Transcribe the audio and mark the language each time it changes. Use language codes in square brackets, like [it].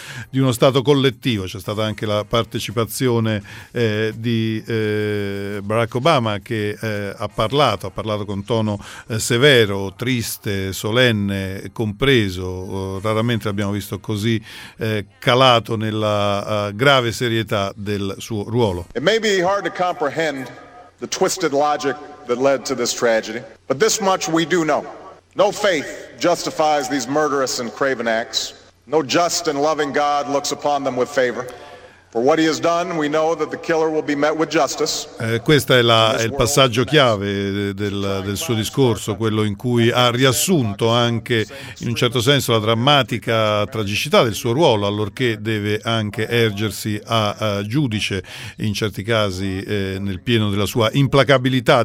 [it] di uno stato collettivo. C'è stata anche la partecipazione di Barack Obama, che ha parlato con tono severo, triste, solenne, compreso. Raramente l'abbiamo visto così calato nella grave serie del suo ruolo. [en] It may be hard to comprehend the twisted logic that led to this tragedy, but this much we do know. No faith justifies these murderous and craven acts. No just and loving God looks upon them with favor. For what he has done, we know that the killer will be met with justice. [it] Questa è il passaggio chiave del suo discorso, quello in cui ha riassunto anche in un certo senso la drammatica tragicità del suo ruolo, allorché deve anche ergersi a giudice in certi casi nel pieno della sua implacabilità.